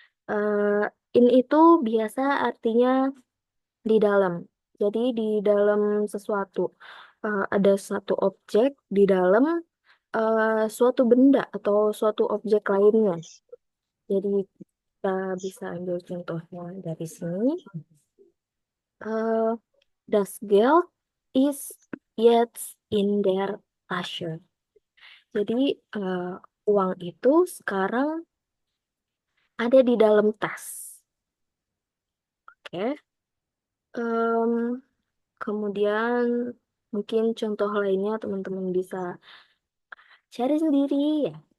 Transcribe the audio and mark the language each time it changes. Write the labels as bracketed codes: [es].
[id] Eh, in itu biasa artinya di dalam. Jadi di dalam sesuatu. Ada satu objek di dalam suatu benda atau suatu objek lainnya. Jadi kita bisa ambil contohnya dari sini. [de] Eh, Das Geld ist jetzt in der Tasche. [id] Jadi uang itu sekarang ada di dalam tas. Oke. Em, Kemudian mungkin contoh lainnya teman-teman bisa cari sendiri ya.